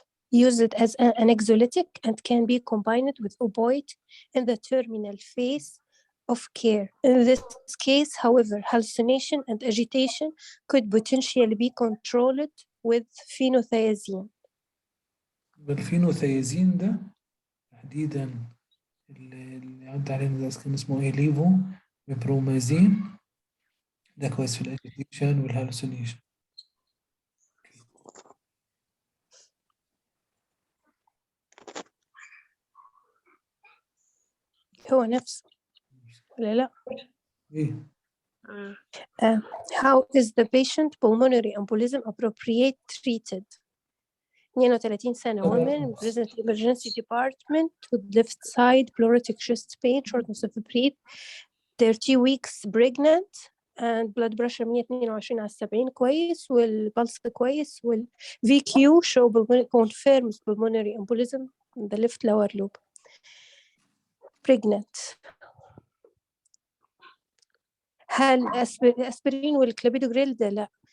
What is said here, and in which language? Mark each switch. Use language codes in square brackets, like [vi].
[en] Use it as an anxiolytic and can be combined with opioid in the terminal phase of care. In this case, however, hallucination and agitation could potentially be controlled with phenothiazine. [ar] الفينوثيازين ده تحديدا اللي عدى علينا ده كان اسمه ايه؟ ليفو برومازين، ده كويس في الاجيتيشن والهالوسينيشن. هو نفسه ولا لا؟ ايه [en] How is the patient pulmonary embolism appropriate treated? 32 سنة woman present emergency department with left side pleuritic chest pain, shortness of breath, 30 weeks pregnant and blood pressure 122 [ar] على 70 كويس والبلس كويس [en] والVQ show confirms pulmonary embolism in the left lower lobe. Pregnant. [ar] هل أسبرين والكلابيدوغريل ده لا.